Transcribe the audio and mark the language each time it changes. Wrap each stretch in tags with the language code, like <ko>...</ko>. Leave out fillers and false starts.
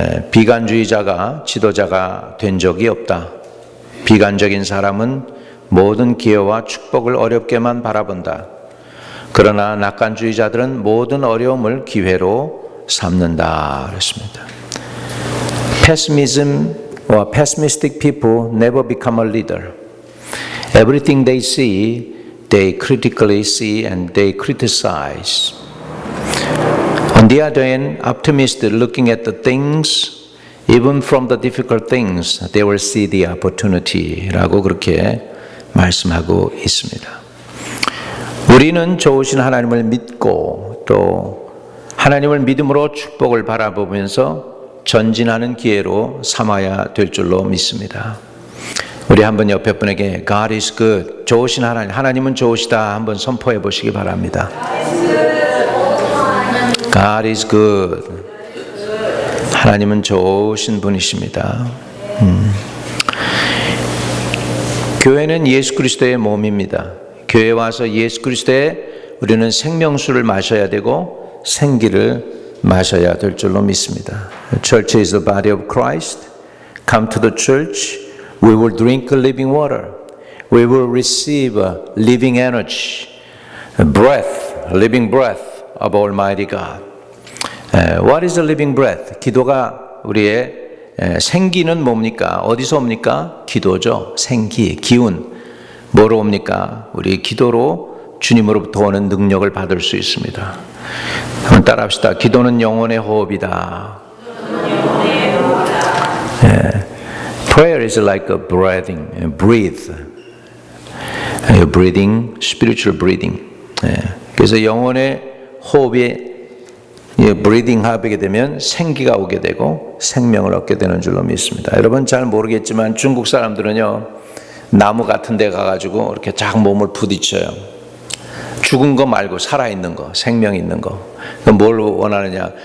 <ko>비관주의자가 지도자가 된 적이 없다. 비관적인 사람은 모든 기회와 축복을 어렵게만 바라본다. 그러나 낙관주의자들은 모든 어려움을 기회로 삼는다. 그랬습니다.</ko> <en>Pessimism or pessimistic people never become a leader. Everything they see, they critically see and they criticize. On the other hand, optimists looking at the things, even from the difficult things, they will see the opportunity</en> <ko>라고 그렇게 말씀하고 있습니다. 우리는 좋으신 하나님을 믿고 또 하나님을 믿음으로 축복을 바라보면서 전진하는 기회로 삼아야 될 줄로 믿습니다. 우리 한번 옆에 분에게</ko> <en>God is good,</en> <ko>좋으신 하나님은 좋으시다 한번 선포해 보시기 바랍니다.</ko> <en>God is good.</en> <ko>하나님은 좋으신 분이십니다. 교회는 예수 그리스도의 몸입니다. 교회에 와서 예수 그리스도의 우리는 생명수를 마셔야 되고 생기를 마셔야 될 줄로 믿습니다.</ko> <en>Church is the body of Christ. Come to the church. We will drink living water. We will receive living energy, breath, living breath of Almighty God. What is the living breath?</en> <ko>기도가 우리의 생기는 뭡니까? 어디서 옵니까? 기도죠. 생기, 기운. 뭐로 옵니까? 우리 기도로 주님으로부터 오는 능력을 받을 수 있습니다. 한번 따라합시다. 기도는 영혼의 호흡이다.</ko> <en>Prayer is like a breathing, breathe. Breathing, spiritual breathing.</en> <ko>그래서 영혼의 호흡이 breathing 하게 되면 생기가 오게 되고 생명을 얻게 되는 줄로 믿습니다. 여러분 잘 모르겠지만 중국 사람들은요 나무 같은 데 가가지고 이렇게 쫙 몸을 부딪혀요. 죽은 거 말고 살아있는 거, 생명 있는 거. 뭘 원하느냐?</ko>